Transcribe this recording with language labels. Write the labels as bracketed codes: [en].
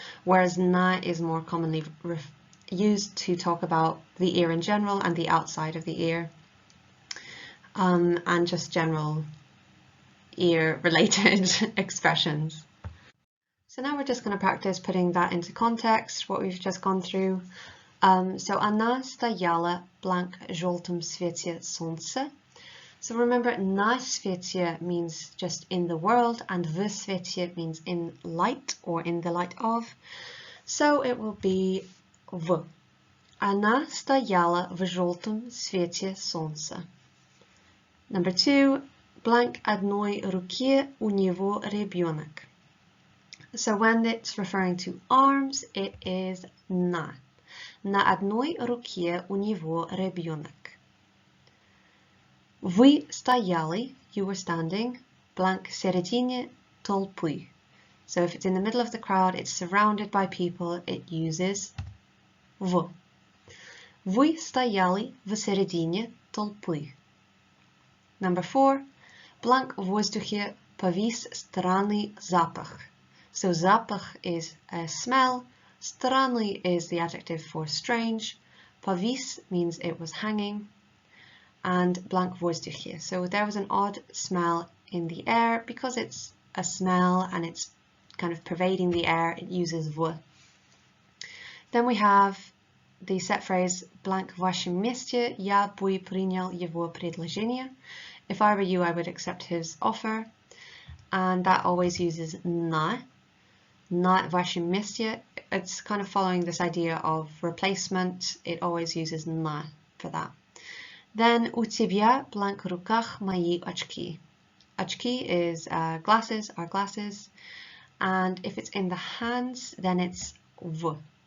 [en] Whereas na is more commonly used to talk about the ear in general and the outside of the ear, and just general ear-related expressions. So now we're just going to practice putting that into context, what we've just gone through. [ru] So она стояла blank желтом свете солнца. [en] So remember, [ru] na svecie [en] means just in the world, and [ru] v svecie [en] means in light, or in the light of. So it will be v. [ru] Она стояла в желтом свете солнца. [en] Number 2, [ru] blank одной руке у него ребенок. [en] So when it's referring to arms, it is на. [ru] На одной руке у него ребенок. Вы стояли, [en] you were standing, blank [ru] середине толпы. [en] So if it's in the middle of the crowd, it's surrounded by people, it uses в. [ru] Вы стояли в середине толпы. [en] Number 4, [ru] blank в воздухе повис странный запах. [en] So запах is a smell, странный is the adjective for strange, повис means it was hanging, and blank воздухе. So there was an odd smell in the air. Because it's a smell and it's kind of pervading the air, it uses в. Then we have the set phrase blank [ru] в вашем месте я бы принял его предложение. [en] If I were you, I would accept his offer, and that always uses на. [ru] На вашем месте. [en] It's kind of following this idea of replacement. It always uses на for that. [ru] Then у тебя blank в руках мои очки. [en] Очки is glasses, our glasses, and if it's in the hands, then it's в.